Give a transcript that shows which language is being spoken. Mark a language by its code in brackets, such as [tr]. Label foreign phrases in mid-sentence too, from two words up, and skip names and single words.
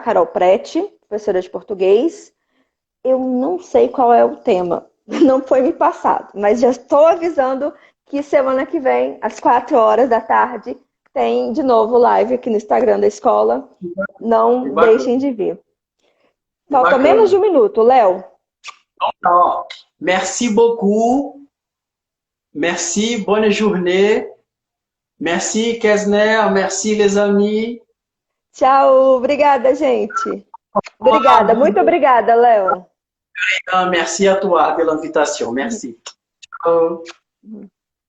[pt] Carol Prete, professora de português. Eu não sei qual é o tema, não foi me passado, mas já estou avisando que semana que vem, às 4 horas da tarde, tem de novo live aqui no Instagram da escola. Não deixem de vir. Falta menos de 1 minuto, Léo. Então, [fr] merci beaucoup. Merci, bonne journée. Merci, Kesner. Merci, les amis. [pt] Tchau, obrigada, gente. Obrigada, muito obrigada, Léo. [fr] Merci à toi pela invitation. Merci. Ciao.